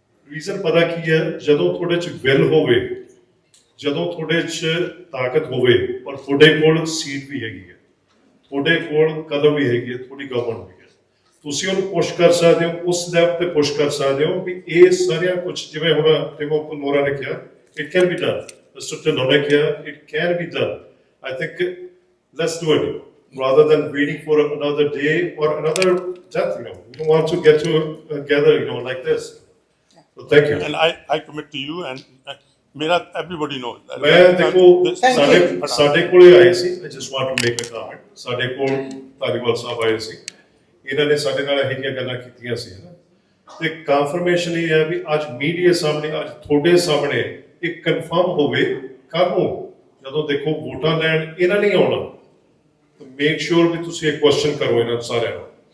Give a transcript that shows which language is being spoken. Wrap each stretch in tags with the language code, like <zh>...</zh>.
<pa>Reason ਪਤਾ ਕੀ ਹੈ, ਜਦੋਂ ਤੁਹਾਡੇ 'ਚ ਵਿਲ ਹੋਵੇ, ਜਦੋਂ ਤੁਹਾਡੇ 'ਚ ਤਾਕਤ ਹੋਵੇ, ਔਰ ਤੁਹਾਡੇ ਕੋਲ ਸੀਟ ਵੀ ਹੈਗੀ ਹੈ, ਤੁਹਾਡੇ ਕੋਲ ਕਦਮ ਵੀ ਹੈਗੀ ਹੈ, ਤੁਹਾਡੀ ਗਵਰਨਮੈਂਟ ਵੀ ਹੈ, ਤੁਸੀਂ ਉਹਨੂੰ ਪੁਸ਼ ਕਰ ਸਕਦੇ ਹੋ, ਉਸ ਲੈਵਲ ਤੇ ਪੁਸ਼ ਕਰ ਸਕਦੇ ਹੋ ਵੀ ਇਹ ਸਾਰੀਆਂ ਕੁਝ, ਜਿਵੇਂ ਹੁਣ ਟਿਮੋਥੀ ਮੋਰਾ ਨੇ ਕਿਹਾ,</pa> <en>it can be done,</en> <pa>mister Dhillon ਨੇ ਕਿਹਾ, it can be done.</pa> <en>I think let's do it rather than waiting for another day or another death. We don't want to get together, like this. So thank you. And I commit to you, and everybody knows that.</en> <pa>ਮੈਂ ਦੇਖੋ ਸਾਡੇ ਕੋਲੇ ਆਏ ਸੀ,</pa> <en>I just want to make a comment,</en> <pa>ਸਾਡੇ ਕੋਲ ਧਾਲੀਵਾਲ ਸਾਹਿਬ ਆਏ ਸੀ, ਇਹਨਾਂ ਨੇ ਸਾਡੇ ਨਾਲ ਇਹ ਜਿਹੀਆਂ ਗੱਲਾਂ ਕੀਤੀਆਂ ਸੀ ਤੇ ਕਨਫਰਮੇਸ਼ਨ ਇਹ ਹੈ ਵੀ ਅੱਜ ਮੀਡੀਆ ਸਾਹਮਣੇ, ਅੱਜ ਤੁਹਾਡੇ ਸਾਹਮਣੇ ਇੱਕ ਕਨਫਰਮ ਹੋਵੇ, ਕੱਲ੍ਹ ਨੂੰ ਜਦੋਂ ਦੇਖੋ ਵੋਟਾਂ ਲੈਣ ਇਹਨਾਂ ਨਹੀਂ ਆਉਣਾ,</pa> <en>make sure</en> <pa>ਵੀ ਤੁਸੀਂ ਇਹ ਕੁਐਸਚਨ ਕਰੋ ਇਹਨਾਂ ਸਾਰਿਆਂ ਨੂੰ।</pa>